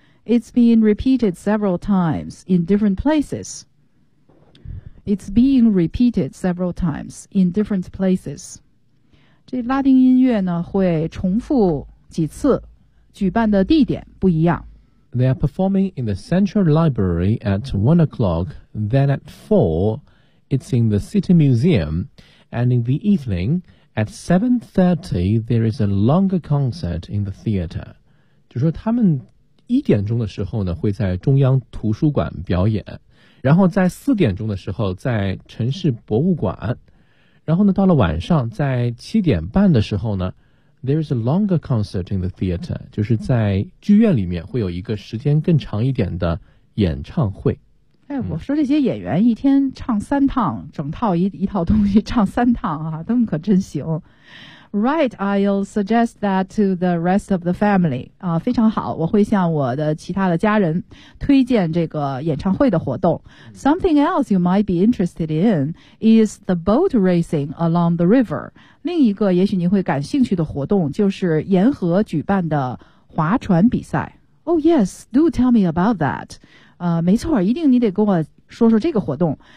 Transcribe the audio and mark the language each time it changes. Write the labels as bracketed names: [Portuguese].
[English] It's being repeated several times in different places. It's being repeated several times in different places. [Chinese] 这拉丁音乐呢会重复几次，举办的地点不一样。 [English] They are performing in the Central Library at 1 o'clock, then at 4, it's in the City Museum, and in the evening, at 7:30, there is a longer concert in the theater. [Chinese] 就说他们一点钟的时候呢会在中央图书馆表演，然后在四点钟的时候在城市博物馆，然后呢到了晚上在七点半的时候呢 [English] there is a longer concert in the theater， [Chinese] 就是在剧院里面会有一个时间更长一点的演唱会。哎，我说这些演员一天唱三趟，整套 一套东西唱三趟啊，他们可真行。 [English] Right, I'll suggest that to the rest of the family. [Chinese] 啊，非常好，我会向我的其他的家人推荐这个演唱会的活动。 [English] Something else you might be interested in is the boat racing along the river. [Chinese] 另一个也许您会感兴趣的活动就是沿河举办的划船比赛。 [English] Oh yes, do tell me about that. [Chinese] 没错，一定你得跟我说说这个活动。